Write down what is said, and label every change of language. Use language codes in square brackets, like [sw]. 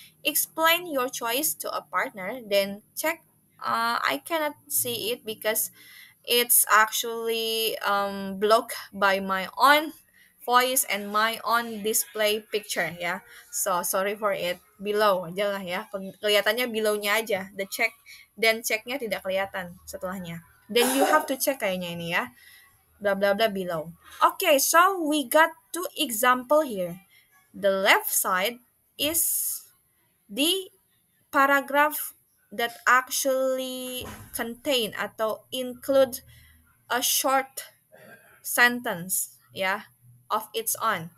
[en] Explain your choice to a partner, then check. I cannot see it because it's actually blocked by my own voice and my own display picture So sorry for it. [id] Below aja lah ya. Kelihatannya below-nya aja. The check dan checknya tidak kelihatan setelahnya. [en] Then you have to check [id] kayaknya ini ya. [en] Blah blah blah below. Okay, so we got two example here. The left side is the paragraph that actually contain atau include a short sentence of its own.